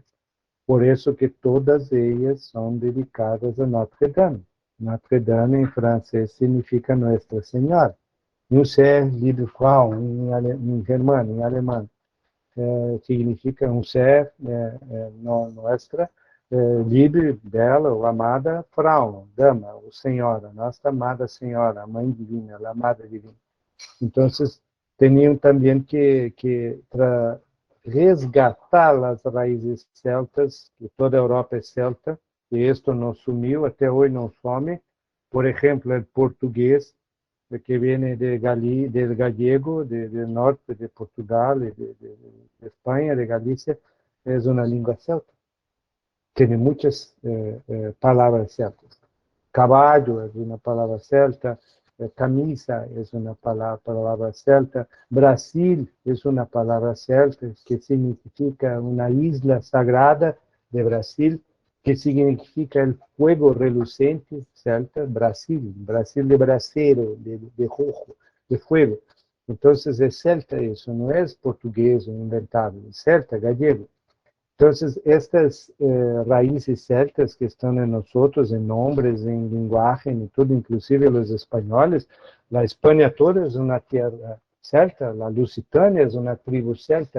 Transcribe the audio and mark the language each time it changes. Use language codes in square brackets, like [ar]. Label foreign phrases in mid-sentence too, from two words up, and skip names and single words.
[es] Por eso que todas ellas son dedicadas a Notre Dame. Notre Dame en francés significa Nuestra Señora. [de] Unser liebe Frau [es] en germano, en alemán, significa un ser nuestra, [pt] liebe, bela ou amada Frau, dama ou senhora, nossa amada senhora, a mãe divina, a madre divina. Então, tinham também que resgatar as raízes celtas, que toda a Europa é celta, e isto não sumiu, até hoje não some. Por exemplo, o português, que vem [es] del gallego, del norte [pt] de Portugal, de Espanha, de Galícia, é uma língua celta. Tem muitas palavras celtas. Caballo é uma palavra celta, camisa é uma palavra celta, Brasil é uma palavra celta que significa uma isla sagrada de Brasil, que significa [es] el fuego relucente celta, [pt] Brasil de brasero, [es] de rojo, de fuego. Entonces es celta eso, no es portugués o inventado, es celta, gallego. Entonces, estas raíces celtas que están en nosotros, en nombres, en lenguaje, en todo, inclusive los españoles, la España toda es una tierra celta, la Lusitania es una tribu celta.